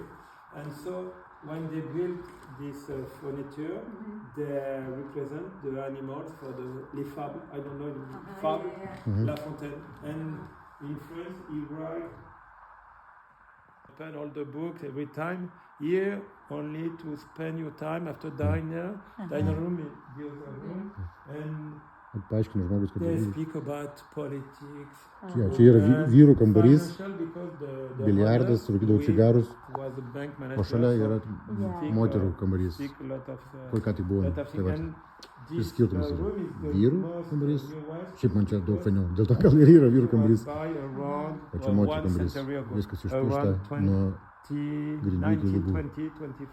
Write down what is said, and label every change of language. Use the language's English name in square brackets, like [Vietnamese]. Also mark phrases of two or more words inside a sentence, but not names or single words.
[English] And so, when they built this furniture, they represent the animals for [French] les fables. [English] I don't know the fable, La Fontaine. And in France, he write all the books every time. Here, only to spend your time after diner room is the other room. And [Lithuanian] Paaiškinu žmogus, kad [English] they speak about politics. [Lithuanian] čia yra vyrų kambarys, biliardas, rūkydavo cigarus, o šalia yra moterų kambarys, kur ką tik buvo. Tai va, šis skirtumas yra vyrų kambarys, šiaip man čia daug fainiau, dėl to gal ir yra vyrų kambarys, o čia moterų kambarys, viskas išpušta nuo grindų iki lubų.